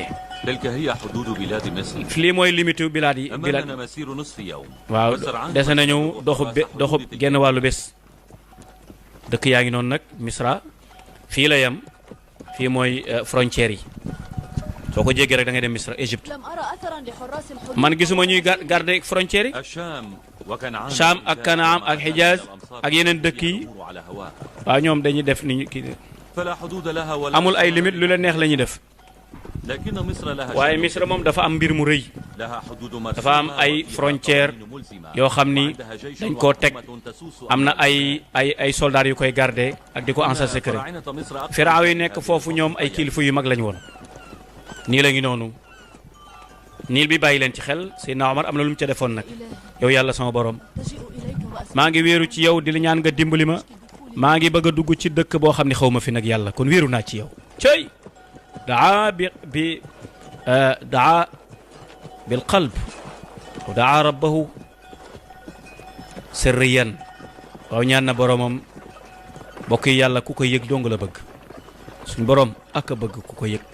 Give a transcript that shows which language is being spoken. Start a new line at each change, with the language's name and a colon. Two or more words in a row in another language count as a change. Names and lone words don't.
Arabic: تلك هي حدود بلاد مصر.
Wolof: lii mooy limite bilaad yi.
Arabic: أمامنا مسير نصف يوم.
Wolof: waaw dese nañu doxub genn wàllu bés. dëkk yaa ngi noonu nag Misra fii la yem fii mooy frontières yi soo ko jéggee rek da ngay dem Misra Égypte
Arabic: لم أرى أثرا لحراس الحدود.
Wolof: man gisuma ñuy garder frontières yi.
Arabic: الشام وكنعان.
Wolof: Cham ak Kanaam ak Hijaz ak yeneen dëkk yi
Arabic: على هواها.
Wolof: waaw ñoom dañuy def ni kii
Arabic: فلا حدود لها ولا.
Wolof: amul ay limite lu leen neex la ñuy def.
Arabic: لكن مصر لها.
Wolof: waaye Misra moom dafa am mbir mu rëy.
Arabic: لها حدود
Wolof: dafa am ay frontières yoo xam ni dañ koo teg am na ay soldats yu koy garder ak di ko
French: en secret.
Wolof: firaaw yi nekk foofu ñoom ay kilifa yu mag lañu woon. nii la ngi noonu niil bi bàyyi leen ci xel Seydina Omar am na lu mu ca defoon nag yow yàlla sama borom
Arabic: ألجئ إليك وأسألك
Wolof: maa ngi wéeru ci yow di la ñaan nga dimbali ma maa ngi bëgg a dugg ci dëkk boo xam ne xaw ma fi nag yàlla kon wéeru naa ci yow. cey daa daa bil qalb wa daa rabbahu sirriyan waaw ñaan na boromam bokk yi yàlla ku ko yëg dong la bëgg suñ borom ak a bëgg ku ko yëg.